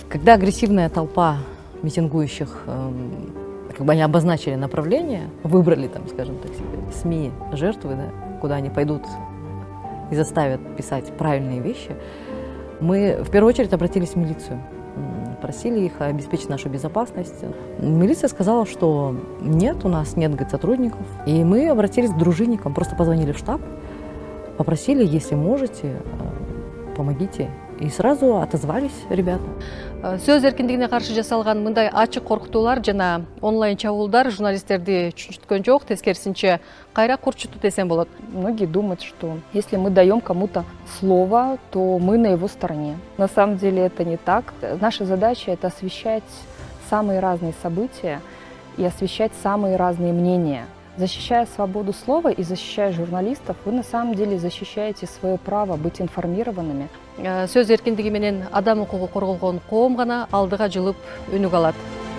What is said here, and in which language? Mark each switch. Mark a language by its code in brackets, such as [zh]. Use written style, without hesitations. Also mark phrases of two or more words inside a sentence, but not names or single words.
[ru] Когда агрессивная толпа митингующих, как бы они обозначили направление, выбрали там, скажем так, себе СМИ жертвы, да, куда они пойдут и заставят писать правильные вещи, мы в первую очередь обратились в милицию, просили их обеспечить нашу безопасность. Милиция сказала, что нет, у нас нет, говорит, сотрудников, и мы обратились к дружинникам, просто позвонили в штаб, попросили, если можете, помогите. И сразу отозвались ребята. [ky] Сөз эркиндигине каршы жасалган мындай ачык коркутуулар жана онлайн чабуулдар журналисттерди чүчүткөн жок, тескерисинче кайра курчутту десем болот. [ru] Многие думают, что если мы даем кому-то слово, то мы на его стороне. На самом деле это не так. Наша задача — это освещать самые разные события и освещать самые разные мнения. Защищая свободу слова и защищая журналистов, вы на самом деле защищаете свое право быть информированными. [ky] Сөз эркиндиги менен адам укугу корголгон коом гана алдыга жылып өнүк алат.